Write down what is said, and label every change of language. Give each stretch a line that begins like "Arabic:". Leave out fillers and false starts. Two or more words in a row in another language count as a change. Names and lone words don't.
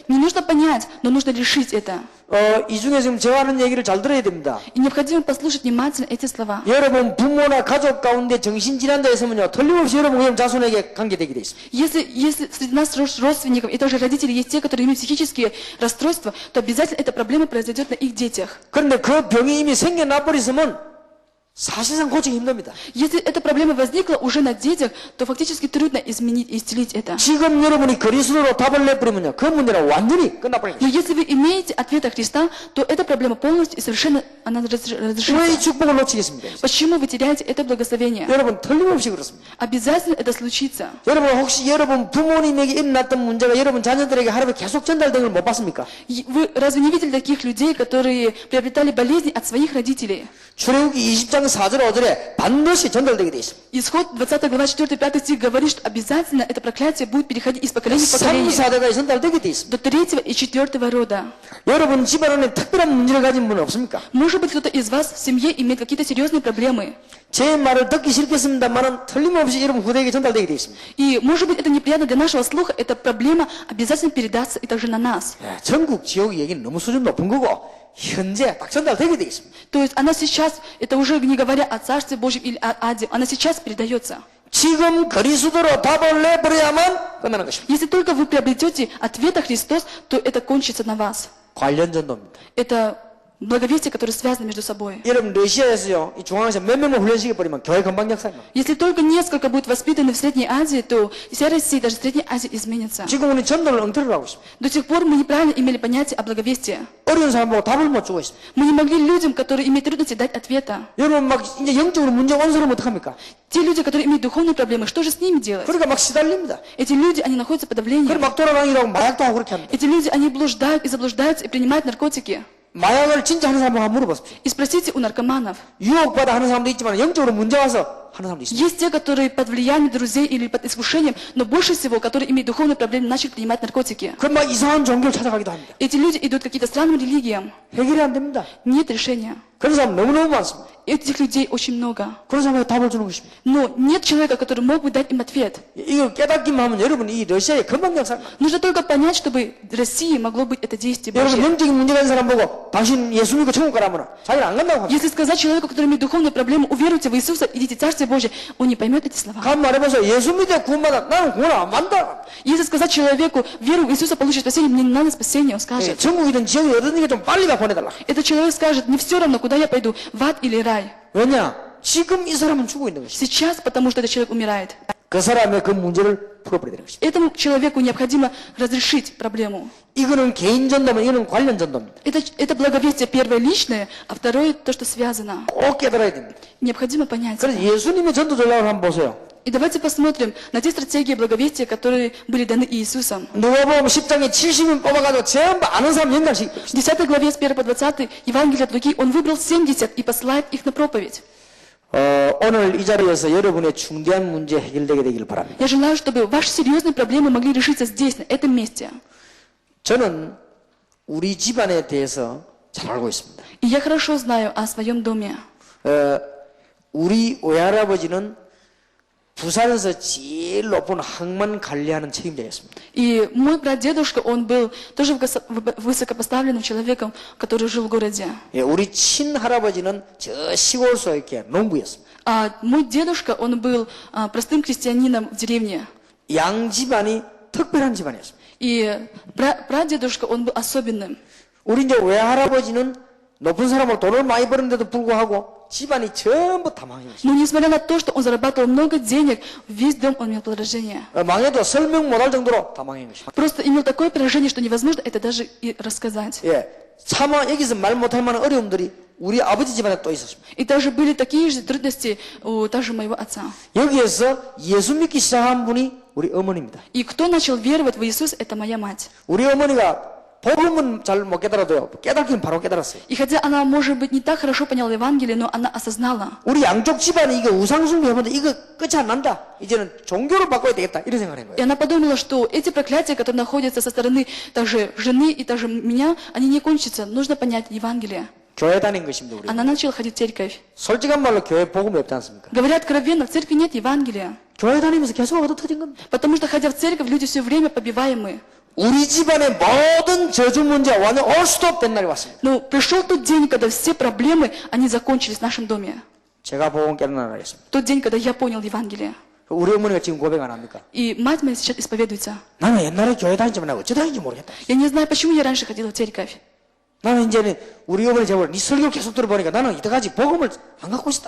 Russian: Не нужно понять, но нужно решить это.
Korean: 이 중에 지금 제가 하는 얘기를 잘 들어야 됩니다.
Russian: И необходимо послушать внимательно эти слова.
Korean: 여러분 부모나 가족 가운데 정신질환자 있으면요 틀림없이 여러분 그냥 자손에게 관계되게 돼 있습니다.
Russian: Если среди нас родственников и тоже родители есть те, которые имеют психические расстройства, то обязательно эта проблема произойдет на их детях.
Korean: 그런데 그 병이 이미 생겨나 버렸으면 사실상 고치기 힘듭니다.
Russian: Если эта проблема возникла уже на детях, то фактически трудно изменить и исцелить это.
Korean: 지금 여러분이 그리스도로 답을 내버리면요, 그 문제는 완전히 끝나버립니다.
Russian: Но если вы имеете ответ от Христа, то эта проблема полностью и совершенно она
Korean: 왜 이
Russian: разрешится.
Korean: 축복을 놓치겠습니까?
Russian: Почему вы теряете это благословение?
Korean: 여러분 틀림없이 그렇습니다.
Russian: Обязательно это случится.
Korean: 여러분 혹시 여러분 부모님에게 일어났던 문제가 여러분 자녀들에게 하루에 계속 전달된 걸 못 봤습니까?
Russian: Вы разве не видели таких людей, которые приобретали болезни от своих родителей?
Korean: 출애굽기 20장 4절 5절에 반드시 전달되게 돼 있습니다.
Russian: Исход 20 глава 4-5 стих говорит, что обязательно это проклятие будет переходить из поколения в 3, поколение.
Korean: 4대가 전달되게 돼 있습니다.
Russian: До 3 и 4 рода.
Korean: 여러분 집안에 특별한 문제를 가진 분 없습니까?
Russian: Может быть, кто-то из вас в семье имеет какие-то серьезные проблемы.
Korean: 제 말을 듣기 싫겠습니다만은 틀림없이 여러분 후대에게 전달되게 돼 있습니다.
Russian: И, может быть, это неприятно для нашего слуха, эта проблема обязательно передастся и также на нас.
Korean: 예, 전국 지역 얘기는 너무 수준 높은 거고 현재 딱 전달되게 돼 있습니다.
Russian: То есть она сейчас, это уже не говоря о Царстве Божьем или о Аде, она сейчас передается.
Korean: 지금 그리스도로 답을 내버려야만 끝나는 것입니다.
Russian: Если только вы приобретете ответ о Христос, то это кончится на вас.
Korean: 관련 전도입니다.
Russian: Это благовестие, которое связано между собой.
Korean: 여러분 러시아에서요, 이 중앙에서 몇 명만 훈련시켜 버리면 교회 금방 역사입니다.
Russian: Если только несколько будет воспитаны в Средней Азии, то вся Россия, даже Средняя Азия изменится.
Korean: 지금 우리 전도를 엉터리로 하고 있습니다.
Russian: До сих пор мы неправильно имели понятие о благовестии.
Korean: 어려운 사람 보고 답을 못 주고 있습니다.
Russian: Мы не могли людям, которые имеют трудности, дать ответа.
Korean: 여러분 막 이제 영적으로 문제 온 사람은 어떡합니까?
Russian: Те люди, которые имеют духовные проблемы, что же с ними делать?
Korean: 그러니까 막 시달립니다.
Russian: Эти люди, они находятся под
Korean: 그럼
Russian: давлением.
Korean: 막 돌아다니라고 마약도 하고 그렇게 합니다.
Russian: Эти люди, они блуждают и заблуждаются и принимают наркотики.
Korean: 마약을 진짜 하는 사람한테 물어보십시오.
Russian: И спросите у наркоманов.
Korean: 유혹받아 하는 사람도 있지만 영적으로 문제 와서 하는 사람도 있습니다.
Russian: Есть те, которые под влиянием друзей или под искушением, но больше всего, которые имеют духовные проблемы, начали принимать наркотики.
Korean: 그럼 막 이상한 종교를 찾아가기도 합니다.
Russian: Эти люди идут к каким-то странным религиям.
Korean: 해결이 안 됩니다.
Russian: Нет решения.
Korean: 그런 사람 너무너무 많습니다.
Russian: Этих людей очень много.
Korean: 그런 사람에게 답을 주는 것입니다.
Russian: Но нет человека, который мог бы дать им ответ.
Korean: 이걸 깨닫기만 하면 여러분 이 러시아의 금방 역사입니다.
Russian: Нужно только понять, чтобы в России могло быть это действие
Korean: 여러분
Russian: Божье.
Korean: 영적인 문제가 있는 사람 보고 당신 예수 믿고 천국 가라면 자기는 안 간다고 합니다.
Russian: Если сказать человеку, который имеет духовные проблемы, уверуйте в Иисуса, идите в Царствие Божье, он не поймет эти слова.
Korean: 간 말해보세요. 예수 믿어 구원받아. 나는 구원 안 받는다.
Russian: Если сказать человеку, веру в Иисуса, получишь спасение, мне не надо спасения, он
Korean: 예,
Russian: скажет.
Korean: 천국이든 지옥이 어디든지 좀 빨리 가 보내달라.
Russian: Этот человек скажет, не все равно, куда я пойду, в ад или рай.
Korean: 왜냐? 지금 이 사람은 죽고 있는 것이다.
Russian: Сейчас, потому что этот человек умирает.
Korean: 그 사람의 그 문제를 풀어버려야 되는 것이다.
Russian: Этому человеку необходимо разрешить проблему.
Korean: 이거는 개인 전도면 이거는 관련 전도입니다.
Russian: Это благовестие первое личное, а второе то, что связано.
Korean: 꼭 깨달아야 됩니다.
Russian: Необходимо понять.
Korean: 그래서 예수님의 전도 전략을 한번 보세요.
Russian: И давайте посмотрим на те стратегии благовестия, которые были даны Иисусом.
Korean: 누가복음 10장에 70인 뽑아가지고 전부 아는 사람 연결시키고
Russian: В 10 главе с 1 по 20 Евангелия от Луки он выбрал 70 и посылает их на проповедь.
Korean: 오늘 이 자리에서 여러분의 중대한 문제 해결되게 되기를 바랍니다.
Russian: Я желаю, чтобы ваши серьезные проблемы могли решиться здесь, на этом месте.
Korean: 저는 우리 집안에 대해서 잘 알고 있습니다.
Russian: И я хорошо знаю о своем доме.
Korean: 우리 외할아버지는 부산에서 제일 높은 항만 관리하는 책임자였습니다.
Russian: И мой брат-дедушка, он был тоже высокопоставленным человеком, который жил в городе.
Korean: 예, 우리 친할아버지는 저 시골서 이렇게 농부였습니다.
Russian: А мой дедушка, он был простым крестьянином в деревне.
Korean: 양 집안이 특별한 집안이었습니다.
Russian: И прадедушка, он был особенным.
Korean: 우리 이제 외할아버지는 높은 사람으로 돈을 많이 버는데도 불구하고 집안이 전부 다 망했습니다.
Russian: Но несмотря на то, что он зарабатывал много денег, весь дом он имел положение.
Korean: 망해도 설명 못할 정도로 다 망한 것입니다.
Russian: Просто имел такое поражение, что невозможно это даже и рассказать.
Korean: 예, 차마 여기서 말 못할 만한 어려움들이 우리 아버지 집안에 또 있었습니다.
Russian: И также были такие же трудности у также моего отца.
Korean: 여기에서 예수 믿기 시작한 분이 우리 어머니입니다.
Russian: И кто начал веровать в Иисуса, это моя мать.
Korean: 우리 어머니가 복음은 잘 못 깨달아도요. 깨닫기는 바로 깨달았어요.
Russian: И хотя она, может быть, не так хорошо поняла Евангелие, но она осознала.
Korean: 우리 양쪽 집안이 이거 우상숭배하면 이거 끝이 안 난다. 이제는 종교를 바꿔야 되겠다. 이런 생각을 한
Russian: И
Korean: 거예요.
Russian: она подумала, что эти проклятия, которые находятся со стороны также жены и также меня, они не кончатся. Нужно понять Евангелие.
Korean: 교회 다닌 것입니다. 우리.
Russian: Она начала ходить в церковь.
Korean: 솔직한 말로 교회 복음이 없지 않습니까?
Russian: Говоря откровенно, в церкви нет Евангелия.
Korean: 교회 다니면서 계속 얻어 터진 겁니다.
Russian: Потому что, ходя в церковь, люди все время побиваемы.
Korean: 우리 집안의 모든 저주 문제 완전 올 수도 된 날이 왔습니다.
Russian: Но пришел тот день, когда все проблемы, они закончились в нашем доме.
Korean: 제가 복음 깨달아 하겠습니다.
Russian: Тот день, когда я понял Евангелие.
Korean: 우리 어머니가 지금 고백 안 합니까?
Russian: И мать моя сейчас исповедуется.
Korean: 나는 옛날에 교회 다니지만 어째 다니는지 모르겠다.
Russian: Я не знаю, почему я раньше ходила в церковь.
Korean: 나는 이제는 우리 어머니 제발 네 설교 계속 들어보니까 나는 이때까지 복음을 안 갖고 있었다.